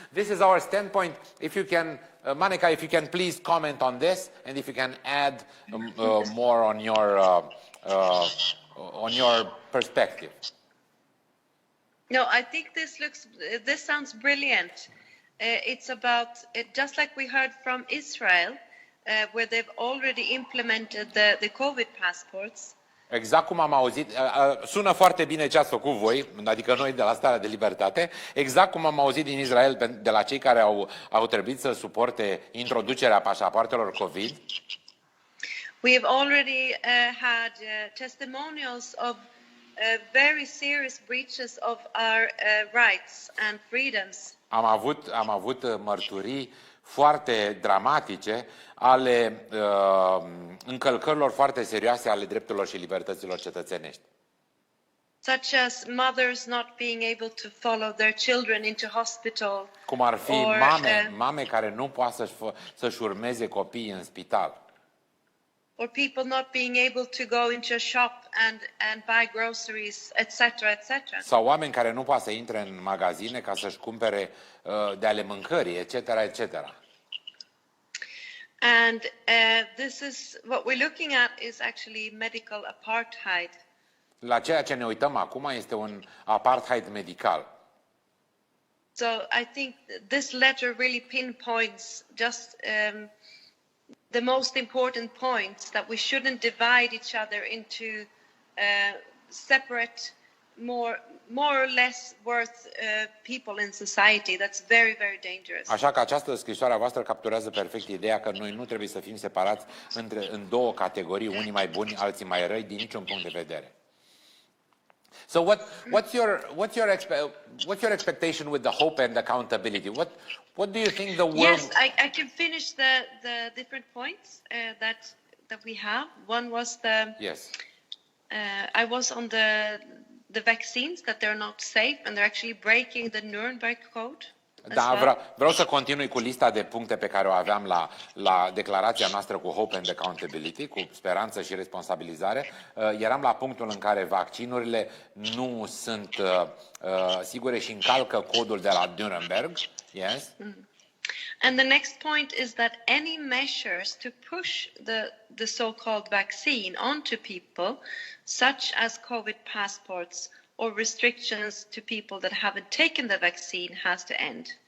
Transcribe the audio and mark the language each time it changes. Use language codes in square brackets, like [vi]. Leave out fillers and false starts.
[en] This is our standpoint. If you can, Maneka, if you can please comment on this, and if you can add more on your perspective. No, I think this sounds brilliant. It's about, just like we heard from Israel, where they've already implemented the COVID passports. [ro] Exact cum am auzit, sună foarte bine ce ați făcut voi, adică noi de la Starea de Libertate, exact cum am auzit din Israel de la cei care au trebuit să suporte introducerea pașapoartelor COVID. [en] We have already had testimonials of very serious breaches of our rights and freedoms. [ro] Am avut mărturii foarte dramatice ale încălcărilor foarte serioase ale drepturilor și libertăților cetățenești. [en] Such as mothers not being able to follow their children into hospital. [ro] Cum ar fi mame care nu pot să-și urmeze copiii în spital. [en] Or people not being able to go into a shop and buy groceries, etc., etc. [ro] Sau oameni care nu pot să intre în magazine ca să-și cumpere de ale mâncării, etc., etc. [en] And this is what we're looking at is actually medical apartheid. [ro] La ceea ce ne uităm acum este un apartheid medical. [en] So I think this letter really pinpoints just the most important points, that we shouldn't divide each other into separate, more or less worth people in society. That's very, very dangerous. [ro] Așa că această scrisoare a voastră capturează perfect ideea că noi nu trebuie să fim separați în două categorii, unii mai buni, alții mai răi, din niciun punct de vedere. [en] So what's your expectation with the hope and accountability? What do you think the world? Yes, I can finish the different points that we have. One was Yes. I was on the vaccines, that they're not safe and they're actually breaking the Nuremberg Code. [ro] Da, vreau să continui cu lista de puncte pe care o aveam la declarația noastră cu Hope and Accountability, cu speranță și responsabilizare. Eram la punctul în care vaccinurile nu sunt sigure și încalcă codul de la Nuremberg. [en] Yes. And the next point is that any measures to push the so-called vaccine onto people, such as COVID passports or restrictions to people that haven't taken the vaccine, has to end.